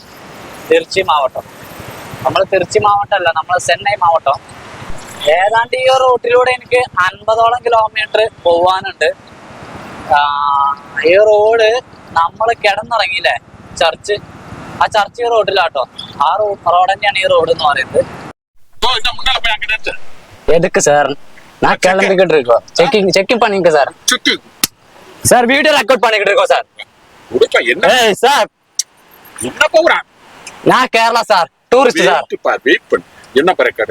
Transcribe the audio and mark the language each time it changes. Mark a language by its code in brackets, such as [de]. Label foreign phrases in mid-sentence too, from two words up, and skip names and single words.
[ml] തിരുച്ചി മാവട്ടം, നമ്മൾ തിരുച്ചി മാവട്ടമല്ല, നമ്മൾ ചെന്നൈ മാവട്ടം. ഏതാണ്ട് ഈ റൂട്ടിലൂടെ എനിക്ക് 50ഓളം കിലോമീറ്റർ പോവാനുണ്ട്. ഈ റോഡ് നമ്മൾ കിടന്നിറങ്ങിയില്ലേ, ചർച്ച്, ആ ചർച്ച് ഈ റോഡിലാട്ടോ. ആ റോഡ് തന്നെയാണ് ഈ റോഡ് എന്ന് പറയുന്നത്. [ta] எதுக்கு சார்? நான் கிளம்பிக்கிட்டு இருக்கோம். செக்கிங் பண்ணிக்க சார். சார் வீடியோ ரெக்கார்ட் பண்ணிக்கிட்டு இருக்கோம் சார். ஏய் சார், என்ன போறான்? நான் கேரளா சார், டூரிஸ்ட் சார். வெயிட் பண்ணு, என்ன ரெக்கார்டு?